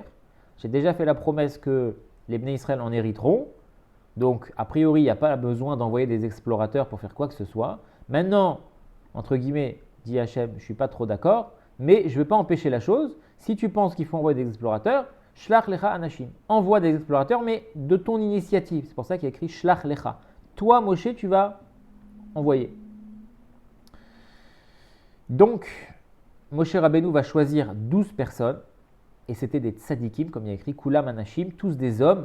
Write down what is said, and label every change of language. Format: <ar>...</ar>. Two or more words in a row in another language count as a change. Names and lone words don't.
<fr>J'ai déjà fait la promesse que les</fr> <he>בני ישראל</he> <fr>en hériteront. Donc, a priori, il n'y a pas besoin d'envoyer des explorateurs pour faire quoi que ce soit. Maintenant, entre guillemets, dit Hachem, je ne suis pas trop d'accord, mais je ne vais pas empêcher la chose. Si tu penses qu'il faut envoyer des explorateurs,</fr> <he>שלח לך אנשים,</he> <fr>envoie des explorateurs, mais de ton initiative. C'est pour ça qu'il y a écrit</fr> <he>שלח לך.</he> <fr>Toi, Moshe, tu vas envoyer. Donc, Moshe Rabbeinu va choisir 12 personnes, et c'était des tzadikim, comme il y a écrit,</fr> <he>כולם אנשים,</he> <fr>tous des hommes.</fr>